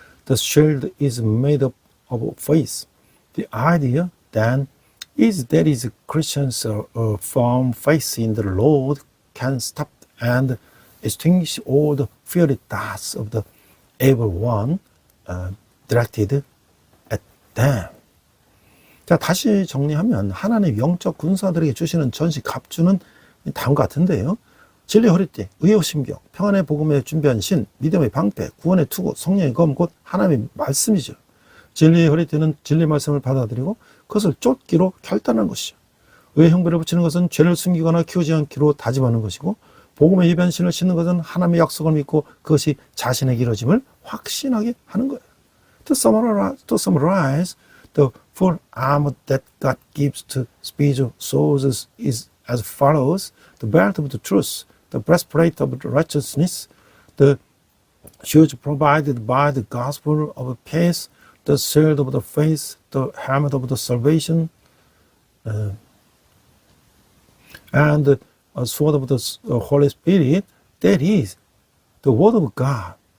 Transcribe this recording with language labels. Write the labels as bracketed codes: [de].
[en] The shield is made up of faith. The idea then is that Christians from faith in the Lord can stop and extinguish all the fiery darts of the evil one directed at them. [ko] 자, 다시 정리하면 하나님 영적 군사들에게 주시는 전시 갑주는 다음과 같은데요. 진리 허리띠, 의의 신경, 평안의 복음에 준비한 신, 믿음의 방패, 구원의 투구, 성령의 검, 곧 하나님의 말씀이죠. 진리의 허리띠는 진리 말씀을 받아들이고 그것을 쫓기로 결단하는 것이죠. 의의 형벌을 붙이는 것은 죄를 숨기거나 키우지 않기로 다짐하는 것이고, 복음의 이변신을 신는 것은 하나님의 약속을 믿고 그것이 자신에게 이루어짐을 확신하게 하는 거예요. [en] To summarize, the full armor that God gives to spiritual soldiers is as follows: the belt of the truth, the breastplate of righteousness, the shoes provided by the gospel of peace, the shield of the faith, the helmet of the salvation, and the sword of the Holy Spirit, that is, the word of God.